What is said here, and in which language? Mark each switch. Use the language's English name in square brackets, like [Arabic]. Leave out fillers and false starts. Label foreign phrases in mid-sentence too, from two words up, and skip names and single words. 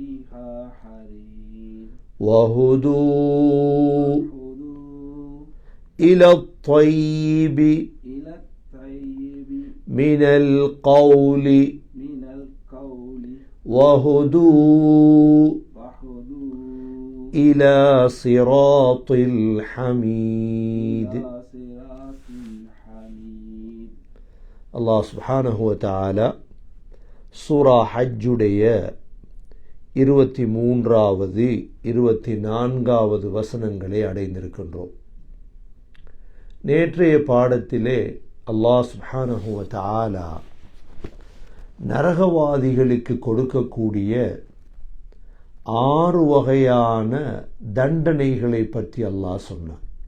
[Arabic] وهدوا إلى الطيب من القول وهدوا إلى صراط الحميد. الله سبحانه وتعالى [Tamil] சூரா ஹஜ்ஜுடைய 23வது 24வது வசனங்களை அடைந்திருக்கின்றோம். நேற்றைய பாடத்திலே [Arabic] الله سبحانه وتعالى [Tamil] நரகவாதிகளுக்கு கொடுக்கக்கூடிய 6 வகையான தண்டனைகளை பற்றி அல்லாஹ் சொன்னார்.